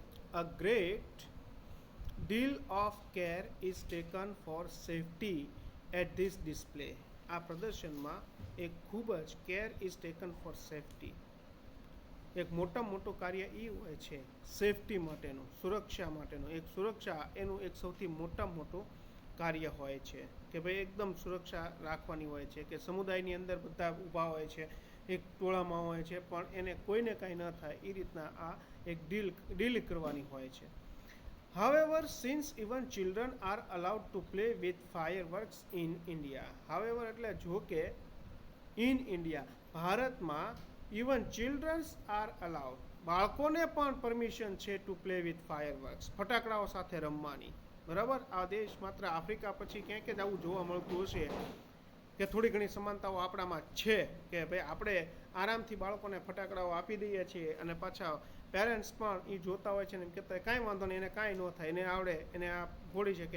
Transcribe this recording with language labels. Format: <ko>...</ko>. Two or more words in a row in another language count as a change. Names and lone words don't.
<en>A great deal of care is taken for safety at this display.</en> <gu>આ પ્રદર્શનમાં એક ખૂબ જ</gu> <en>care is taken for safety,</en> <gu>એક મોટું કાર્ય એ હોય છે સેફટી માટેનું, સુરક્ષા માટેનું. એક સુરક્ષા એનું એક સૌથી મોટું કાર્ય હોય છે કે ભાઈ એકદમ સુરક્ષા રાખવાની હોય છે, કે સમુદાયની અંદર બધા ઊભા હોય છે, એક ટોળામાં હોય છે, પણ એને કોઈને કાંઈ ન થાય એ રીતના આ એક ડીલ કરવાની હોય છે.</gu> <en>However, since even children are allowed to play with fireworks in India. However</en> <gu>એટલે જો કે</gu> <en>in India, ભારતમાં even children are allowed,</en> <gu>બાળકોને પણ પરમિશન છે</gu> <en>to play with fireworks,</en> <gu>ફટાકડાઓ સાથે રમવાની. બરાબર, આ દેશ માત્ર આફ્રિકા પછી ક્યાંક જ આવું જોવા મળતું હશે કે થોડી ઘણી સમાનતાઓ આપણામાં છે કે ભાઈ આપણે આરામથી બાળકોને ફટાકડાઓ આપી દઈએ છીએ અને પાછા પેરેન્ટ્સ પણ એ જોતા હોય છે ને એમ કહેતા કાંઈ વાંધો નહીં, એને કાંઈ ન થાય, એને આવડે, એને આ ફોડી શકે.</gu>